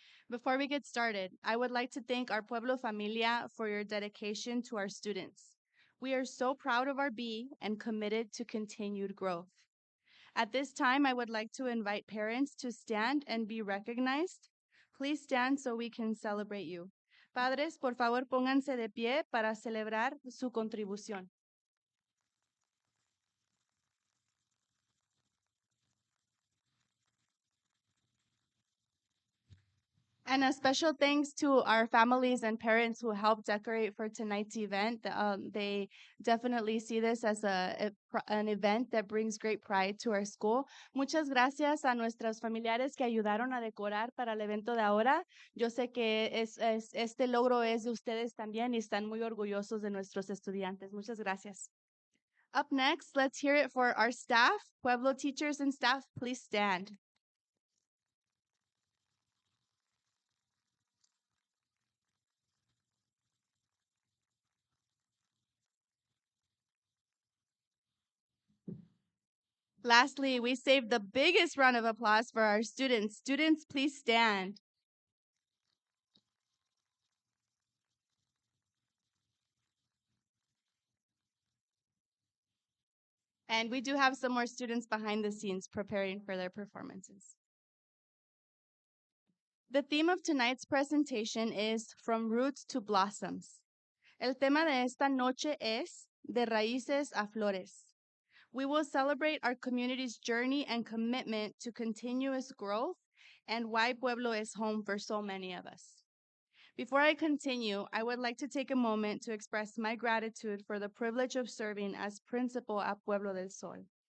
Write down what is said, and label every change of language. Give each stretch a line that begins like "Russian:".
English: Before we get started, I would like to thank our Pueblo Familia for your dedication to our students. We are so proud of our bee and committed to continued growth. At this time, I would like to invite parents to stand and be recognized. Please stand so we can celebrate you.
Spanish: Padres, por favor, pónganse de pie para celebrar su contribución.
English: And a special thanks to our families and parents who helped decorate for tonight's event. They definitely see this as an event that brings great pride to our school.
Spanish: Muchas gracias a nuestros familiares que ayudaron a decorar para el evento de ahora. Yo sé que este logro es de ustedes también y están muy orgullosos de nuestros estudiantes. Muchas gracias.
English: Up next, let's hear it for our staff. Pueblo teachers and staff, please stand. Lastly, we saved the biggest round of applause for our students. Students, please stand. And we do have some more students behind the scenes preparing for their performances. The theme of tonight's presentation is From Roots to Blossoms.
Spanish: El tema de esta noche es De Raíces a Flores.
English: We will celebrate our community's journey and commitment to continuous growth and why Pueblo is home for so many of us. Before I continue, I would like to take a moment to express my gratitude for the privilege of serving as principal at Pueblo del Sol.